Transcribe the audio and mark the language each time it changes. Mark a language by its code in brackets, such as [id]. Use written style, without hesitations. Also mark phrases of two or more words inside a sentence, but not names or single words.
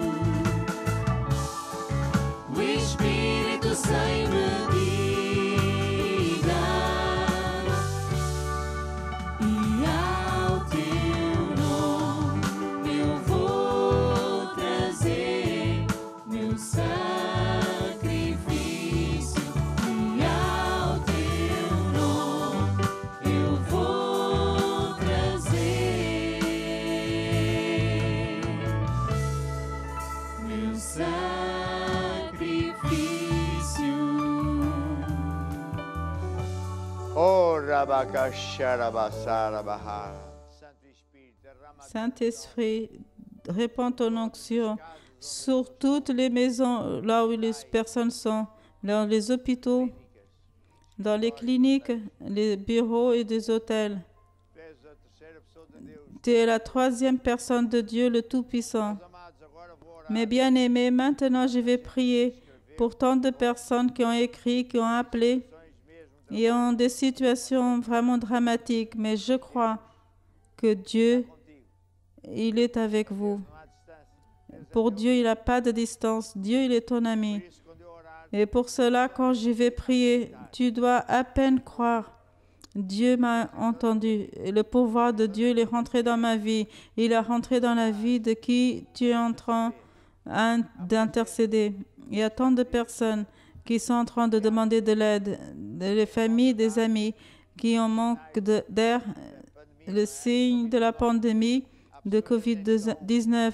[pt] O Espírito sem medida, e ao teu nome eu vou trazer meu sacrifício, e ao teu nome eu vou trazer meu sacrifício. Oh, Rabakasharabasarabahara. Saint-Esprit, derrama [fr] Saint-Esprit, répands ton onction sur toutes les maisons, là où les personnes sont, dans les hôpitaux, dans les cliniques, les bureaux et des hôtels. [pt] Tu és a terceira pessoa de Deus. [fr] Tu es la troisième personne de Dieu, le Tout-Puissant. [pt] Amados, agora vou orar. [fr] Mes bien-aimés, maintenant je vais prier pour tant de personnes qui ont écrit, qui ont appelé et ont des situations vraiment dramatiques. Mais je crois que Dieu, il est avec vous. [pt] Não há distância. [fr] Pour Dieu, il n'a pas de distance. Dieu, il est ton ami. [pt] Por isso, quando eu orar, [fr] Et pour cela, quand je vais prier, tu dois à peine croire. Dieu m'a entendu. Et le pouvoir de Dieu, il est rentré dans ma vie. Il est rentré dans la vie de qui tu es en train d'intercéder. Il y a tant de personnes qui sont en train de demander de l'aide, des familles, des amis qui en manquent d'air, le signe de la pandémie de COVID-19.